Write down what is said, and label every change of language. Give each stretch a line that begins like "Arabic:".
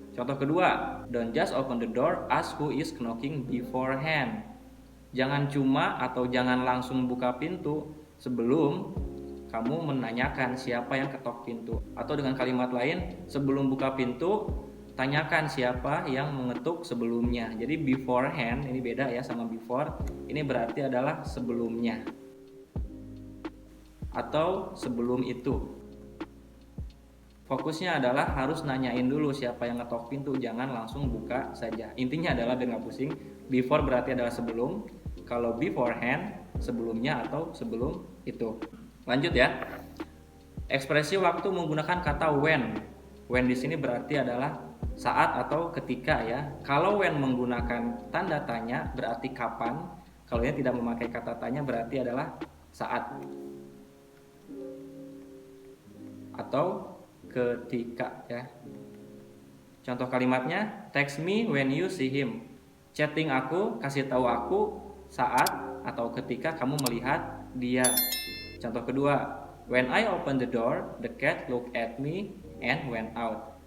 Indonesian: Contoh kedua,
English: don't just open the door, ask who is knocking beforehand.
Indonesian: Jangan cuma atau jangan langsung buka pintu sebelum kamu menanyakan siapa yang ketok pintu. Atau dengan kalimat lain, sebelum buka pintu, tanyakan siapa yang mengetuk sebelumnya. Jadi beforehand ini beda ya sama before. Ini berarti adalah sebelumnya atau sebelum itu. Fokusnya adalah harus nanyain dulu siapa yang ngetok pintu, jangan langsung buka saja. Intinya adalah biar nggak pusing. Before berarti adalah sebelum, kalau beforehand sebelumnya atau sebelum itu. Lanjut ya. Ekspresi waktu menggunakan kata when. When di sini berarti adalah saat atau ketika ya. Kalau when menggunakan tanda tanya berarti kapan. Kalau ini tidak memakai kata tanya berarti adalah saat atau ketika ya. Contoh kalimatnya,
English: text me when you see him.
Indonesian: Chatting aku, kasih tahu aku saat atau ketika kamu melihat dia. Contoh kedua,
English: when I open the door, the cat looked at me and went out.